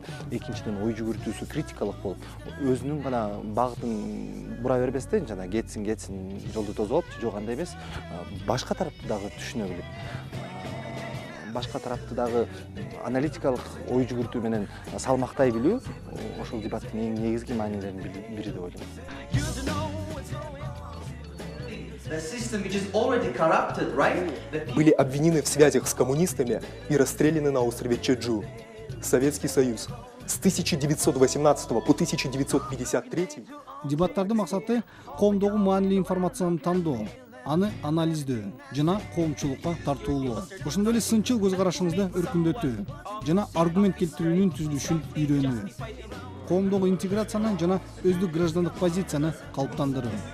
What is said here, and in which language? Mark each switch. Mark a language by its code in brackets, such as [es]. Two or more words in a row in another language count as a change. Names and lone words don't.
[ky] Экинчиден ой жүгүртүүсү критикалык болуп, өзүнүн гана багытын бура бербестен жана кетсин жолду тозуп алып, жок андай эмес, башка тарапты дагы түшүнө билип, башка тарапты дагы аналитикалык ой жүгүртүү менен салмактай билүү ошол дебаттын эң негизги маанилеринин бири деп ойлойм. [ru] Были обвинены в связях с коммунистами и расстреляны на острове Чеджу. Советский Союз. С 1918 по 1953. [ky] Дебаттардын максаты коомдогу маанилүү информацияны тандоо, аны анализдөө жана коомчулукка тартуулоо. Ошондой эле сынчыл көз карашыңызды өркүндөтүү жана аргумент келтирүүнүн түзүлүшүн үйрөнүү. Коомдогу интеграцияны жана өздүк граждандык позицияны калыптандыруу.